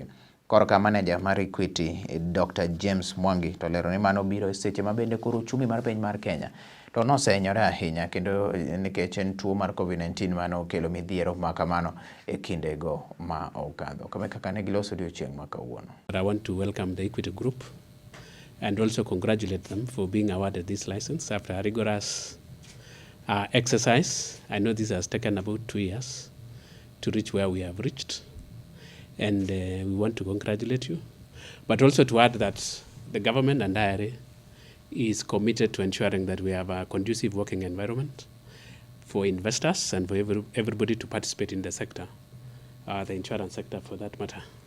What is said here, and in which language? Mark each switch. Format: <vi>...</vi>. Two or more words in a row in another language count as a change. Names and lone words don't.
<luo>Korka manager mar Equity Dr. James Mwangi to lero ni mano biro seche mabende koro uchumi mar piny mar Kenya to nosenyore ahinya kendo nikech en tuo mar COVID-19 mano okelo midhiero makamano e kindego ma okadho. Kama kaka ne giloso odiochieng' ma kawuono.</luo> <en>I want to welcome the Equity Group and also congratulate them for being awarded this license after a rigorous exercise. I know this has taken about 2 years to reach where we have reached. And we want to congratulate you, but also to add that the government and IRA is committed to ensuring that we have a conducive working environment for investors and for everybody to participate in the sector, the insurance sector for that matter.</en>